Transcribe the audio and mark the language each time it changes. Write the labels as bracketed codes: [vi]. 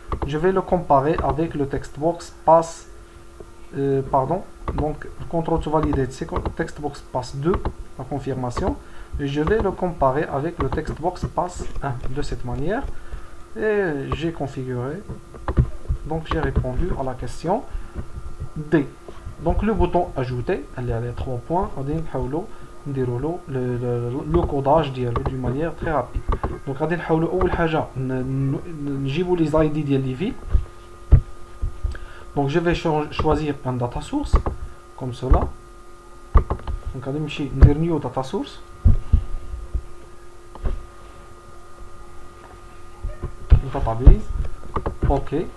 [fr] Je vais le comparer avec le text box passe donc le control to validate c'est text box passe 2, la confirmation, et je vais le comparer avec le text box passe 1 de cette manière. Et j'ai configuré, donc j'ai répondu à la question D. Donc le bouton ajouter, elle est à les 3 points, on dit le codage d'une manière très rapide. [ar] Donc غادي نحاولوا اول حاجه نجيبوا les ID ديال les villes. [fr] Donc je vais choisir un data source comme cela. [ar] Donc غادي نمشي ندير new data source. [en] database. ok.